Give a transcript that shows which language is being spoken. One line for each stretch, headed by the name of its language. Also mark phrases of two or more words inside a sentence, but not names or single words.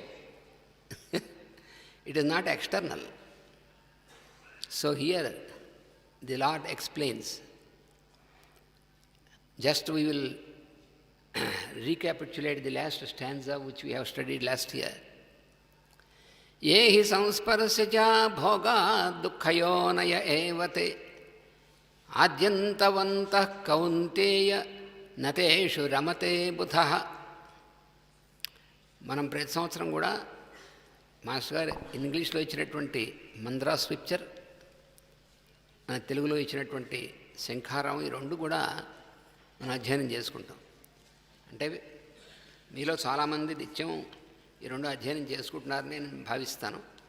English: It is not external. So here the Lord explains. Just we will recapitulate the last stanza which we have studied last year.
Sanskrit: ये हि संस्पर्शजा भोगा दुःखयोनय एव ते आद्यन्तवन्तः कौन्तेय न तेषु रमते बुधः.
Telugu: మనం ప్రతి సంవత్సరం కూడా మాస్టర్ గారు ఇంగ్లీష్లో ఇచ్చినటువంటి మంద్రా స్క్రిప్చర్, మన తెలుగులో ఇచ్చినటువంటి శంఖారావం, ఈ రెండు కూడా మనం అధ్యయనం చేసుకుంటాం. అంటే మీలో చాలామంది నిత్యం ఈ రెండు అధ్యయనం చేసుకుంటున్నారని నేను భావిస్తాను.